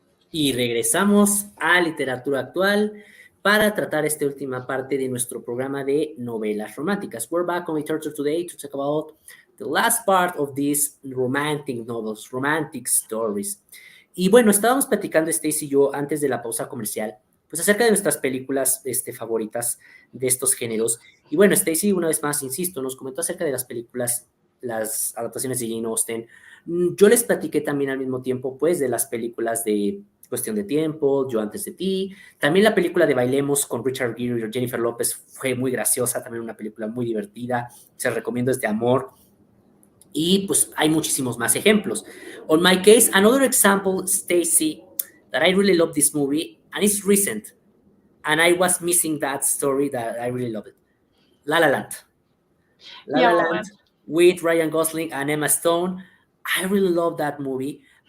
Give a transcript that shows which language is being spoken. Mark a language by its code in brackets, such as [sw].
[es] Y regresamos a Literatura Actual para tratar esta última parte de nuestro programa de novelas románticas. [en] We're back on Literature today to talk about the last part of these romantic novels, romantic stories. [es] Y bueno, estábamos platicando Stacy y yo antes de la pausa comercial, pues acerca de nuestras películas favoritas de estos géneros. Y bueno, Stacy, una vez más, insisto, nos comentó acerca de las películas, las adaptaciones de Jane Austen. Yo les platiqué también al mismo tiempo, pues, de las películas de Cuestión de Tiempo, Yo antes de ti. También la película de Bailemos con Richard Gere y Jennifer López fue muy graciosa, también una película muy divertida. Se recomiendo, es de amor. Y pues hay muchísimos más ejemplos. [en] On my case, another example, Stacy, that I really love this movie, and it's recent, and I was missing that story that I really love it. La La Land. La La Land with Ryan Gosling and Emma Stone. I really love that movie.